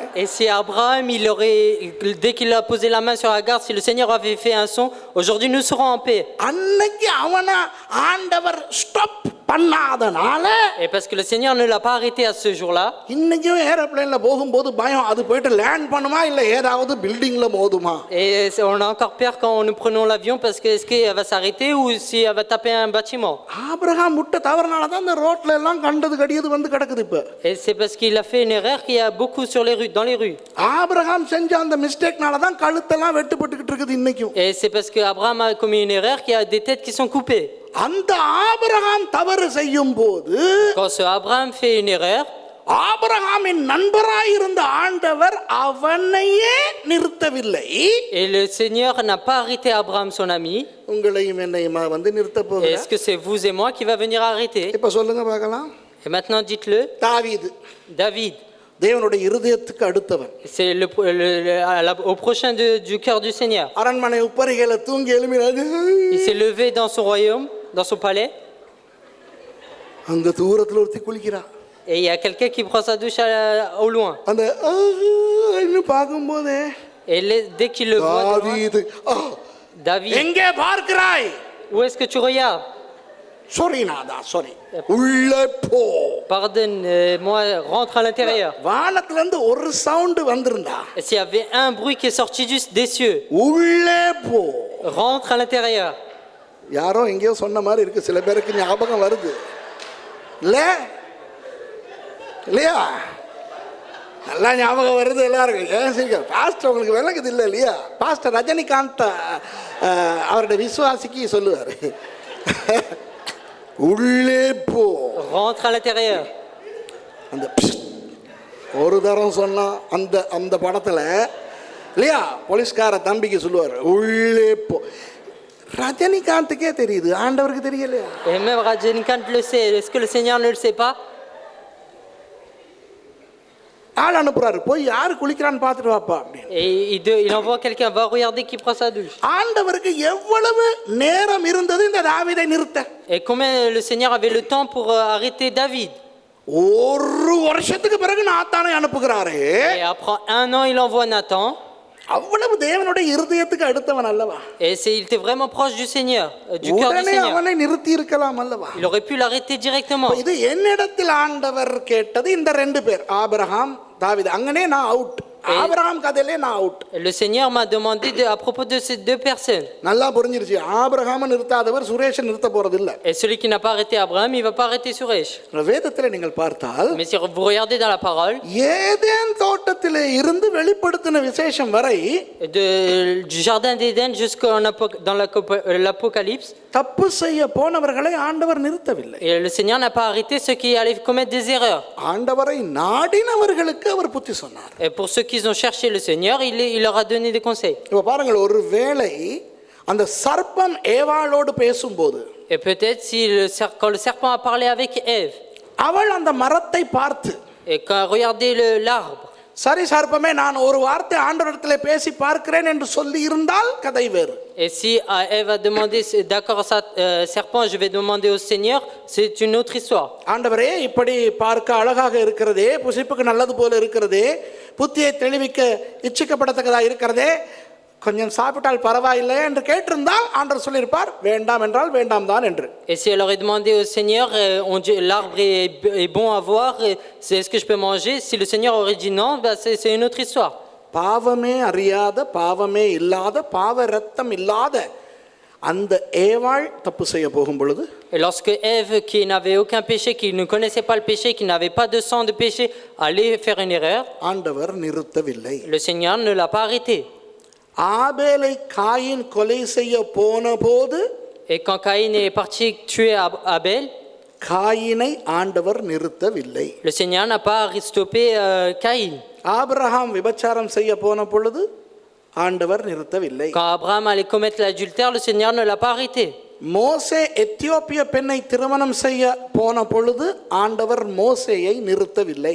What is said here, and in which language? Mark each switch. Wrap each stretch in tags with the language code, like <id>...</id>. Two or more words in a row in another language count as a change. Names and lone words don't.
<fr>Et si Abraham, dès qu'il a posé la main sur Agar, si le Seigneur avait fait un son, aujourd'hui nous serons en paix.</fr> <ta>அன்னைக்கு அவனை ஆண்டவர் ஸ்டாப் பண்ணாதனால,</ta> <fr>Et parce que le Seigneur ne l'a pas arrêté à ce jour-là,</fr> <ta>இன்னைக்கும் ஏரோப்ளேன்ல போகும்போது பயம், அது போயிட்டு லேண்ட் பண்ணுமா இல்ல ஏதாவது பில்டிங்ல மோதுமா?</ta> <fr>et on a encore peur quand nous prenons l'avion parce que est-ce qu'elle va s'arrêter ou si elle va taper un bâtiment.</fr> <ta>ஆபிரகாம் விட்ட தவறுனால தான் இந்த ரோட்ல எல்லாம் கண்டது கடியது வந்து கிடக்குது இப்ப.</ta> <fr>Et c'est parce qu'il a fait une erreur qu'il y a beaucoup sur les rues, dans les rues.</fr> <ta>ஆபிரகாம் செஞ்ச அந்த மிஸ்டேக்னால தான் கழுத்தெல்லாம் வெட்டுப்பட்டுக்கிட்டு இருக்குது இன்னைக்கும்.</ta> <fr>Et c'est parce que Abraham a commis une erreur qu'il y a des têtes qui sont coupées.</fr> <ta>அந்த ஆபிரகாம் தவறு செய்யும் போது,</ta> <fr>Quand ce Abraham fait une erreur,</fr> <ta>ஆபிரகாமின் நண்பராய் இருந்த ஆண்டவர் அவனையே நிறுத்தவில்லை,</ta> <fr>et le Seigneur n'a pas arrêté Abraham, son ami.</fr> <ta>உங்களையும் என்னையுமா வந்து நிறுத்த</ta> <fr>Et</fr> <ta>போகிறார்.</ta> <fr>est-ce que c'est vous et moi qui va venir arrêter?</fr> <ta>இப்ப சொல்லுங்க பார்க்கலாம்.</ta> <fr>Et maintenant dites-le,</fr> <ta>தாவீது</ta> <fr>David,</fr> <ta>தேவனுடைய இருதயத்துக்கு அடுத்தவன்.</ta> <fr>c'est au prochain du cœur du Seigneur.</fr> <ta>அரண்மனை உப்பரிகையில தூங்கி எழும்பினாரு,</ta> <fr>Il s'est levé dans son royaume, dans son palais,</fr> <ta>அங்க தூரத்துல ஒருத்தி குளிக்கிறா.</ta> <fr>et il y a quelqu'un qui prend sa douche au loin.</fr> <ta>அந்த பார்க்கும்போதே</ta> <fr>Et dès qu'il le voit, de loin,</fr> <ta>தாவீது,</ta> <fr>David,</fr> <ta>எங்கே பார்க்கிறாய்?</ta> <fr>où est-ce que tu regardes?</fr> <ta>சாரி நாதா, சாரி. உள்ளே போ.</ta> <fr>Pardonne-moi, rentre à l'intérieur.</fr> <ta>வானத்துல இருந்து ஒரு சவுண்ட் வந்திருந்தா,</ta> <fr>Et s'il y avait un bruit qui est sorti des cieux,</fr> <ta>உள்ளே போ.</ta> <fr>rentre à l'intérieur.</fr> <ta>யாரோ எங்கேயோ சொன்ன மாதிரி இருக்கு, சில பேருக்கு ஞாபகம் வருது இல்லையா? நல்லா ஞாபகம் வருது எல்லாருக்கும். ஏன் சரி பாஸ்டர் உங்களுக்கு விளக்குது இல்லை இல்லையா? பாஸ்டர் ரஜினிகாந்த் அவருடைய விசுவாசிக்கு சொல்லுவார், உள்ளே போ.</ta> <fr>Rentre à l'intérieur.</fr> <ta>அந்த ஒரு தரம் சொன்னா அந்த அந்த படத்துல இல்லையா, போலீஸ்கார தம்பிக்கு சொல்லுவார் உள்ளே போ. ரஜினிகாந்துக்கே தெரியுது, ஆண்டவருக்கு தெரியலையா?</ta> <fr>Et même Rajanikanth le sait. Est-ce que le Seigneur ne le sait pas?</fr> <ta>ஆள் அனுப்புறாரு, போய் யாரு குளிக்கிறான்னு பார்த்துட்டு வாப்பா அப்படின்னு.</ta> <fr>Et il envoie quelqu'un, va regarder qui prend sa douche.</fr> <ta>ஆண்டவருக்கு எவ்வளவு நேரம் இருந்தது இந்த தாவீதை நிறுத்த?</ta> <fr>Et combien le Seigneur avait le temps pour arrêter David?</fr> <ta>ஒரு வருஷத்துக்கு பிறகு நாத்தானை அனுப்புகிறாரு.</ta> <fr>Et après 1 an, il envoie Nathan.</fr> <ta>அவ்வளவு தேவனுடைய இருதயத்துக்கு அடுத்தவன் அல்லவா?</ta> <fr>Et il était vraiment proche du Seigneur, du cœur du</fr> <ta>உடனே</ta> <fr>Seigneur.</fr> <ta>அவனை நிறுத்தி இருக்கலாம் அல்லவா?</ta> <fr>Il aurait pu l'arrêter directement.</fr> <ta>இது என்னிடத்தில் ஆண்டவர் கேட்டது இந்த ரெண்டு பேர், ஆபிரகாம் தாவீது. அங்கனே நான் அவுட். ஆபிரகாம் கதையிலே நான் அவுட்.</ta> <fr>Le Seigneur m'a demandé à propos de ces deux personnes.</fr> <ta>நல்லா புரிஞ்சிருச்சு. ஆபிரகாமை நிறுத்தாதவர் சுரேஷை நிறுத்த போறது இல்ல.</ta> <fr>Et celui qui n'a pas arrêté Abraham, il va pas arrêter Suresh.</fr> <ta>வேதத்தில் நீங்கள் பார்த்தால்,</ta> <fr>Mais si vous regardez dans la parole,</fr> <ta>ஏதேன் தோட்டத்திலே இருந்து வெளிப்படுத்தின விசேஷம் வரை</ta> <fr>du jardin d'Éden jusqu'à dans l'Apocalypse,</fr> <ta>தப்பு செய்ய போனவர்களை ஆண்டவர் நிறுத்தவில்லை.</ta> <fr>et le Seigneur n'a pas arrêté ceux qui allaient commettre des erreurs.</fr> <ta>ஆண்டவரை நாடினவர்களுக்கு அவர் புத்தி சொன்னார்.</ta> <fr>Et pour ceux qui ont cherché le Seigneur, il leur a donné des conseils.</fr> <ta>இப்ப பாருங்கள், ஒரு வேளை அந்த சர்ப்பம் ஏவாளோடு பேசும்போது,</ta> <fr>Et peut-être quand le serpent a parlé avec Ève,</fr> <ta>அவள் அந்த மரத்தை பார்த்து,</ta> <fr>et quand regardez l'arbre,</fr> <ta>சரி சர்ப்பமே, நான் ஒரு வார்த்தை ஆண்டவரிடத்தில் பேசி பார்க்கிறேன் என்று சொல்லி இருந்தால் கதை வேறு.</ta> <fr>et si Ève a demandé, d'accord, serpent, je vais demander au Seigneur, c'est une autre histoire.</fr> <ta>ஆண்டவரே, இப்படி பார்க்க அழகாக இருக்கிறதே, புசிப்புக்கு நல்லது போல இருக்கிறதே, புத்தியை தெளிவிக்க இச்சிக்கப்படத்தக்கதா இருக்கிறதே, கொஞ்சம் சாப்பிட்டால் பரவாயில்லை என்று கேட்டிருந்தால் ஆண்டவர் சொல்லியிருப்பார், வேண்டாம் என்றால் வேண்டாம் தான் என்று.</ta> <fr>Et si elle aurait demandé au Seigneur, l'arbre est bon à voir, est-ce que je peux manger? Si le Seigneur aurait dit non, c'est une autre histoire.</fr> <ta>பாவமே அறியாத, பாவமே இல்லாத, பாவ ரத்தம் இல்லாத அந்த ஏவாள் தப்பு செய்ய போகும் பொழுது,</ta> <fr>Et lorsque Ève, qui n'avait aucun péché, qui ne connaissait pas le péché, qui n'avait pas de sang de péché, allait faire une erreur,</fr> <ta>ஆண்டவர் நிறுத்தவில்லை.</ta> <fr>le Seigneur ne l'a pas arrêté.</fr> <ta>ஆபேலை காயின் கொலை செய்ய போன போது,</ta> <fr>Et quand Caïn est parti tuer Abel,</fr> <ta>காயினை ஆண்டவர் நிறுத்தவில்லை.</ta> <fr>le Seigneur n'a pas stoppé Caïn.</fr> <ta>ஆபிரகாம் விபச்சாரம் செய்ய போன பொழுது ஆண்டவர் நிறுத்தவில்லை.</ta> <fr>Quand Abraham allait commettre l'adultère, le Seigneur ne l'a pas arrêté.</fr> <ta>மோசே எத்தியோப்பிய பெண்ணை திருமணம் செய்ய போன பொழுது ஆண்டவர் மோசேயை நிறுத்தவில்லை.</ta>